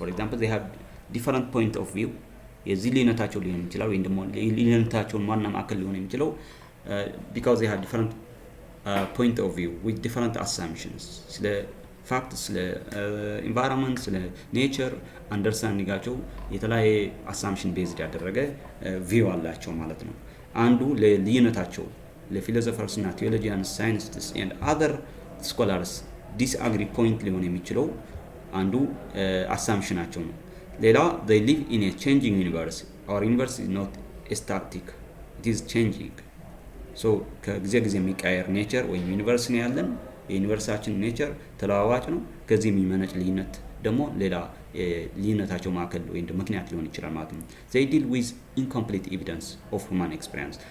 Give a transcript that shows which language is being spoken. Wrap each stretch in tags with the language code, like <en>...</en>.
<en>for example they have different point of view.</en> <am>የዚህ ልዩነታቸው ሊሆን ይችላል ወይም ደግሞ ልዩነታቸውን ዋና ማዕከል ሊሆን የሚችለው</am> <en>because they have different point of view with different assumptions</en> <am>ስለ ፋክት ስለ ኢንቫይሮንመንት ስለ ኔቸር አንደርስታንዲንጋቸው የተለያየ አሳምፕሽን ቤዝድ ያደረገ ቪው አላቸው ማለት ነው። አንዱ ለልዩነታቸው ለፊሎሶፈርስ እና ቴዎሎጂያንስ</am> <en>ሳይንቲስትስ ኤንድ አዘር ስኮላርስ ዲስአግሪ ፖይንት</en> <am>ሊሆን የሚችለው አንዱ አሳምፕሽናቸው ነው። ሌላ</am> <en>they live in a changing universe. Our universe is not static, it is changing.</en> <am>so ከጊዜ ጊዜ የሚቀየር ኔቸር ወይም ዩኒቨርስ ነው ያለን። የዩኒቨርሳችን ኔቸር ተለዋዋጭ ነው። ከዚህ የሚመነጭ ልዩነት ደግሞ ሌላ ልዩነታቸው ማዕከል ወይም ምክንያት ሊሆን ይችላል ማለት ነው።</am> <en>they deal with incomplete evidence of human experience.</en>